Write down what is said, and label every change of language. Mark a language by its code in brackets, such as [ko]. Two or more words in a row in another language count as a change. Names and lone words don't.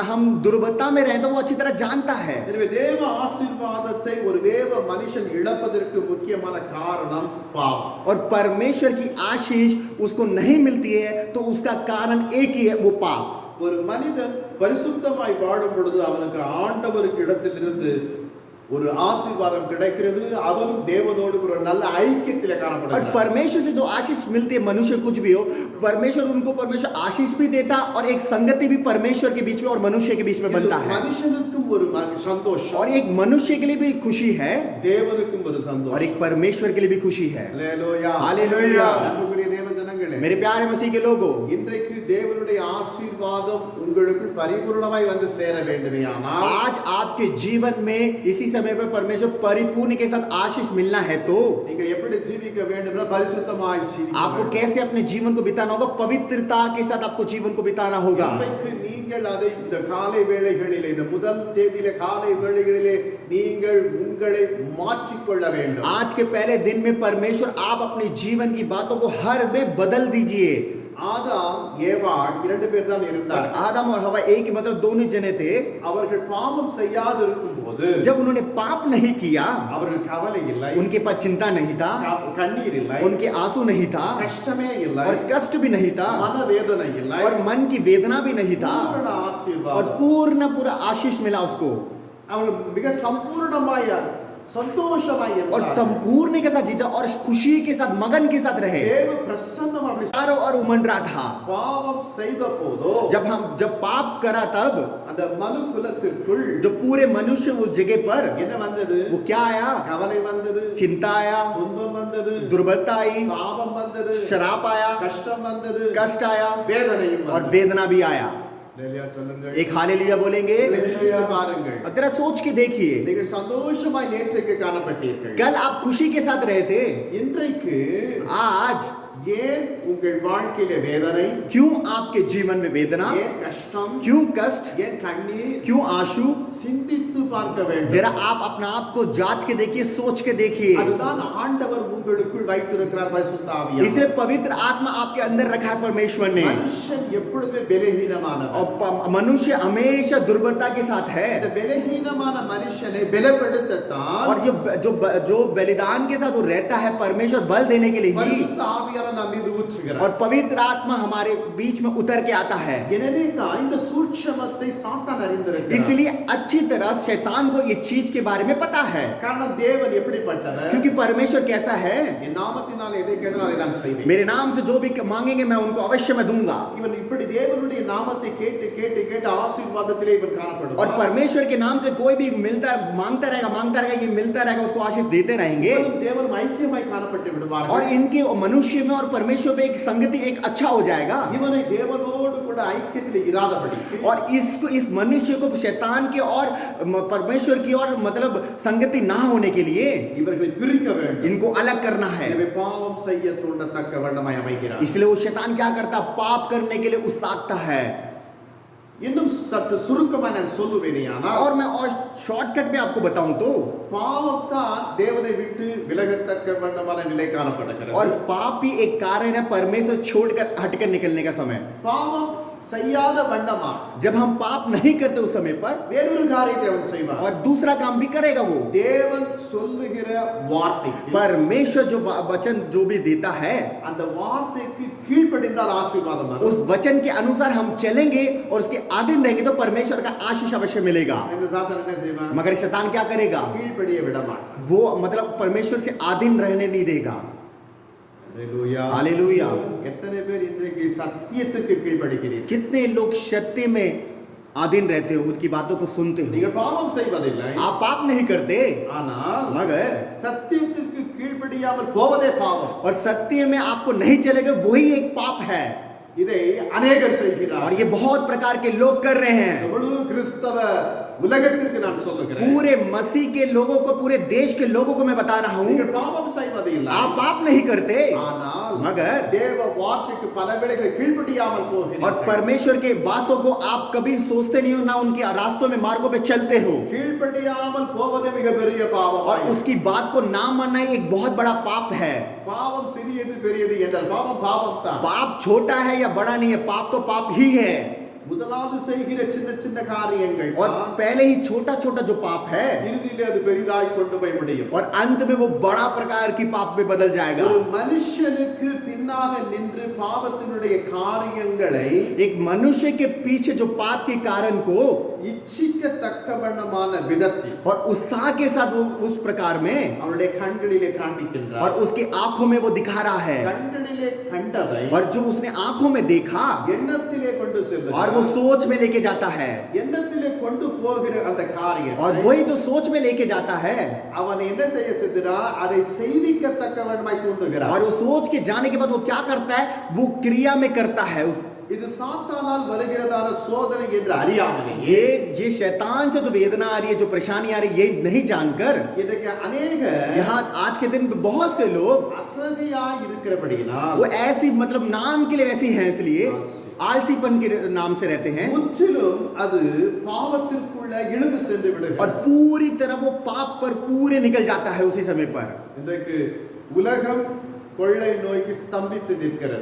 [hi] हम दुर्बलता में रहे तो वो अच्छी तरह जानता है। [ta] எனவே தேவ ஆசீர்வாதத்தை ஒரு தேவ மனுஷன் இழப்பதற்கு முக்கியமான காரணம் பாவம். [hi] और परमेश्वर की आशीष उसको नहीं मिलती है तो उसका कारण एक ही है, वो पाप। [ta] ஒரு மனிதன் பரிசுத்தமாய் வாழும் பொழுது அவனுக்கு ஆண்டவருக்கு இடத்திலிருந்து ஒரு ஆசீர்வாதம் கிடைக்கிறது. அவனும் தேவனோடு ஒரு நல்ல ஐக்கியத்திலே [hi] और [ta] காணப்படுகிறான். [hi] परमेश्वर से जो आशीष मिलती है, मनुष्य कुछ भी हो, परमेश्वर आशीष भी देता और एक संगति भी परमेश्वर के बीच में और मनुष्य के बीच में बनता है। [ta] மனுஷனுக்கும் ஒரு சந்தோஷம், [hi] और एक मनुष्य के लिए भी खुशी है [ta] தேவனுக்கும் ஒரு [hi] और [ta] சந்தோஷம். [hi] एक परमेश्वर के लिए भी खुशी है। [ta] அல்லேலூயா. [hi] हालेलुया। [ta] அன்புக்குரிய தேவ ஜனங்களே, [hi] मेरे प्यारे मसीह के लोगों, [ta] இன்றைக்கு தேவனுடைய ஆசீர்வாதம் உங்களுக்கு பரிபூர்ணமாய் வந்து சேர வேண்டுமேயானால் [hi] आज आपके जीवन में इसी समय पर परमेश्वर परिपूर्ण के साथ आशीष मिलना है तो [ta] நீங்கள் எப்படி ஜீவிக்க வேண்டும்? பரிசுத்தமாய் ஜீவிக்க [hi] आपको [ta] வேண்டும். [hi] कैसे अपने जीवन को बिताना होगा? पवित्रता के साथ आपको जीवन को बिताना होगा। [ta] இன்றைக்கு நீங்கள் அதை இந்த காலை வேளைகளிலே, இந்த முதல் தேதியிலே காலை வேளைகளிலே நீங்கள் உங்களை மாற்றிக்கொள்ள வேண்டும். [hi] आज के पहले दिन में परमेश्वर आप अपने जीवन की बातों को हर में बदल दीजिए। [ta] ஆதாம் ஏவாள் 2 பேர் தான் இருந்தார்கள். [hi] आदम और हवा एक ही मतलब दोनों जने थे। [ta] அவர்கள் பாவம் செய்யாது இருக்கும்போது [hi] जब उन्होंने पाप नहीं किया, [ta] அவர்கள் கவலை இல்லை, [hi] उनके पास चिंता नहीं था, [ta] கண்ணீர் இல்லை, [hi] उनके आंसू नहीं था [ta] கஷ்டமே இல்லை, [hi] और कष्ट भी नहीं था [ta] மனவேதனை இல்லை, [hi] और मन की वेदना भी नहीं था [ta] பூரண [hi] और [ta] ஆசீர்வாதம். [hi] पूरा आशीष मिला उसको [ta] அவர்கள் மிக சம்பூர்ணமாய் சந்தோஷமாய் [hi] और [ta] இருந்தார்கள். [hi] संपूर्ण के साथ जीता और खुशी के साथ मगन के साथ रहे। [ta] தேவ பிரசன்னம் அப்படி [hi] चारों ओर उमड़ रहा था। [ta] பாவம் செய்த போதோ [hi] जब पाप करा तब [ta] அந்த மனு குலத்திற்குள் [hi] जो पूरे मनुष्य उस जगह पर [ta] என்ன வந்தது? [hi] वो क्या आया? [ta] கவலை வந்தது, [hi] चिंता आया, [ta] துன்பம் வந்தது, [hi] दुर्बलता आई, [ta] சாபம் வந்தது, [hi] शराप आया, [ta] கஷ்டம் வந்தது, [hi] कष्ट आया [ta] வேதனையும் [hi] और [ta] வந்தது. [hi] वेदना भी आया। [ta] அல்லேலூயா சொல்லுங்கள். [hi] एक हालेलुया बोलेंगे। [ta] அல்லேலூயா பாருங்கள். [hi] और जरा सोच के देखिए, [ta] நீங்கள் சந்தோஷமாய் நேற்றைக்கு காணப்பட்டீர்கள். [hi] कल आप खुशी के साथ रहे थे, [ta] இன்றைக்கு [hi] आज [ta] ஏன் உங்கள் வாழ்க்கையில வேதனை, [hi] क्यों आपके जीवन में वेदना, [ta] ஏன் கஷ்டம், [hi] क्यों कष्ट, [ta] ஏன் கண்ணீர்? [hi] क्यों आंसू? [ta] சிந்தித்து பார்க்க வேண்டும். [hi] जरा आप अपना आप को जांच के देखिए, सोच के देखिए। [ta] அதுதான் ஆண்டவர் உங்களுக்குள் வைத்திருக்கிறார் பரிசுத்த ஆவியானவர். [hi] इसलिए पवित्र आत्मा आपके अंदर रखा है परमेश्वर ने। [ta] மனுஷன் எப்பொழுதுமே பலவீனமானவன். [hi] और मनुष्य हमेशा दुर्बलता के साथ है [ta] இந்த பலவீனமான மனுஷனை பலப்படுத்தத்தான் [hi] और जो बलिदान के साथ वो रहता है, परमेश्वर बल देने के लिए ही [ta] பரிசுத்த ஆவியானவர் நம் மீது ஊற்றுகிறார். [hi] और पवित्र आत्मा हमारे बीच में उतर के आता है। [ta] எனவே தான் இந்த சூட்சமத்தை சாத்தான் அறிந்திருக்கிறார். [hi] इसलिए अच्छी तरह शैतान को ये चीज के बारे में पता है, [ta] காரணம் தேவன் எப்படிப்பட்டவர்? [hi] क्योंकि परमेश्वर कैसा है। [ta] என் நாமத்தினால் எதை கேட்டாலும் அதை நான் செய்வேன். [hi] मेरे नाम से जो भी मांगेंगे मैं उनको अवश्य मैं दूंगा। [ta] இவன் இப்படி தேவனுடைய நாமத்தை கேட்டு கேட்டு கேட்டு ஆசீர்வாதத்திலே இவன் [hi] और [ta] காணப்படுவான். [hi] परमेश्वर के नाम से कोई भी मांगता रहेगा, ये मिलता रहेगा, उसको आशीष देते रहेंगे। [ta] இவனும் தேவனும் ஐக்கியமாய் காணப்பட்டு விடுவார்கள். [hi] और इनके मनुष्य में और परमेश्वर पे एक संगति एक अच्छा हो जाएगा। [ta] இவனை தேவனோடு கூட ஐக்கியத்தில் இராதபடிக்கு [hi] और इस मनुष्य को शैतान की और परमेश्वर की और मतलब संगति ना होने के लिए [ta] இவர்களை பிரிக்க வேண்டும். [hi] इनको अलग करना है। [ta] எனவே பாவம் செய்ய தூண்டத்தக்க வண்ணமாய் அமைகிறார். [hi] इसलिए वो शैतान क्या करता? पाप करने के लिए उकसाता है। [ta] இன்னும் சற்று சுருக்கமா நான் சொல்லுவேனேயானால் [hi] और मैं और शॉर्टकट में आपको बताऊं तो [ta] பாவம் தான் தேவனை விட்டு விலகத்தக்க வேண்டமான நிலை காணப்படுகிறது. [hi] और पाप ही एक कारण है परमेश्वर छोड़कर हटकर निकलने का समय। [ta] பாவம் செய்யாத வண்ணமா [hi] जब हम पाप नहीं करते उस समय पर [ta] வேறொரு காரியத்தை அவன் செய்வான். [hi] और दूसरा काम भी करेगा वो। [ta] தேவன் சொல்லுகிற வார்த்தைக்கு [hi] परमेश्वर जो वचन जो भी देता है [ta] அந்த வார்த்தைக்கு கீழ்ப்படிந்தால் ஆசீர்வாதம் வரும். [hi] उस वचन के अनुसार हम चलेंगे और उसके अधीन रहेंगे तो परमेश्वर का आशीष अवश्य मिलेगा। [ta] இந்த சாத்தான் என்ன செய்வான்? [hi] मगर शैतान क्या करेगा? [ta] கீழ்ப்படிய விட மாட்டான். [hi] वो मतलब परमेश्वर से अधीन रहने नहीं देगा। [ta] ஹalleluya. [hi] हालेलुया। [ta] எத்தனை பேர் இன்றைக்கு சத்தியத்துக்கு கீழ்ப்படிக்கிறீர்கள்? [hi] कितने लोग सत्य में अधीन रहते हो, उनकी बातों को सुनते हो। [ta] நீங்கள் பாவம் செய்வதில்லை, [hi] आप पाप नहीं करते, [ta] ஆனால் [hi] मगर [ta] சத்தியத்திற்கு கீழ்ப்படியாமல் போவதே பாவம். [hi] और सत्य में आपको नहीं चलेगा वही एक पाप है। [ta] இதை अनेகர் [hi] और [ta] செய்கிறார். [hi] ये बहुत प्रकार के लोग कर रहे हैं। [ta] முழு கிறிஸ்தவ உலகத்திற்கு நான் சொல்லுகிறேன், [hi] पूरे मसीह के लोगों को, पूरे देश के लोगों को मैं बता रहा हूँ, [ta] நீங்கள் பாவம் செய்வதில்லை, [hi] आप पाप नहीं करते, [ta] ஆனால் [hi] मगर [ta] தேவ வார்த்தைக்கு பல வேளைகளில் கீழ்ப்படியாமல் [hi] और [ta] போகிறீர்கள். [hi] परमेश्वर के बातों को आप कभी सोचते नहीं हो, ना उनके रास्तों में मार्गों पे चलते हो। [ta] கீழ்ப்படியாமல் போவதே மிகப்பெரிய பாவம். [hi] और उसकी बात को ना मानना ही एक बहुत बड़ा पाप है। [ta] பாவம் சிறியது பெரியது என்றால் பாவம் பாவம் தான். [hi] पाप छोटा है या बड़ा नहीं है, पाप तो पाप ही है। [ta] முதலாவது செய்கிற சின்ன சின்ன காரியங்கள் [hi] और [ta] தான் [hi] पहले ही छोटा छोटा जो पाप है [ta] இறுதியிலே அது பெரிதாய் கொண்டு போய் முடியும். [hi] और अंत में वो बड़ा प्रकार की पाप में बदल जाएगा। [ta] ஒரு மனுஷனுக்கு பின்னாக நின்று பாவத்தினுடைய காரியங்களை [hi] एक मनुष्य के पीछे जो पाप के कारण को [ta] இச்சிக்கத்தக்க வண்ணமான விதத்தில் [hi] और उत्साह के साथ वो उस प्रकार में [ta] அவருடைய கண்களிலே காண்பிக்கின்றார். [hi] और उसकी आंखों में वो दिखा रहा है, [ta] கண்களிலே கண்டதை [hi] और जो उसने आंखों में देखा [ta] எண்ணத்திலே கொண்டு [hi] और [ta] செல்கிறார். [hi] वो सोच में लेके जाता है, [ta] எண்ணத்திலே கொண்டு போகிற அந்த காரியம் [hi] और वही जो सोच में लेके जाता है [ta] அவன் என்ன செய்ய செல்கிறான்? அதை செய்விக்கத்தக்க வண்ணமாய் தூண்டுகிறார். [hi] और वो सोच के जाने के बाद वो क्या करता है, वो क्रिया में करता है। [ta] இது சாத்தானால் வருகிறதான சோதனை என்று அறியாமலே [hi] ये शैतान से जो वेदना आ रही है, जो परेशानी आ रही है, ये नहीं जानकर [ta] இன்றைக்கு अनेक [hi] यहाँ आज के दिन बहुत से लोग [ta] அசதியாய் இருக்கிறபடியினால் [hi] वो ऐसी मतलब नाम के लिए वैसी हैं, इसलिए आलसीपन के नाम से रहते हैं [ta] முற்றிலும் அது பாவத்திற்குள்ள இழுத்து சென்று [hi] और [ta] விடுகிறது. [hi] पूरी तरह वो पाप पर पूरे निकल जाता है उसी समय पर। [ta] இன்றைக்கு உலகம் கொள்ளை நோய்க்கு ஸ்தம்பித்து நிற்கிறது.